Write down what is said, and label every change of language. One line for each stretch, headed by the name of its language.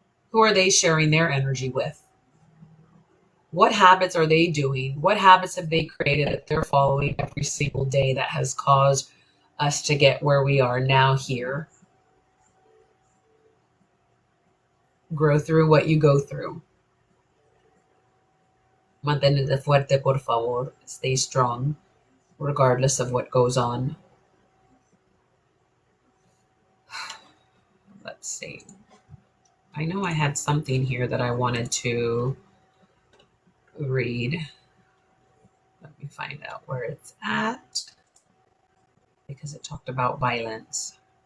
English: Who are they sharing their energy with? What habits are they doing? What habits have they created that they're following every single day that has caused us to get where we are now here? Grow through what you go through.
Spanish: Mantente fuerte, por favor.
English: Stay strong, regardless of what goes on. Let's see. I know I had something here that I wanted to read. Let me find out where it's at, because it talked about violence.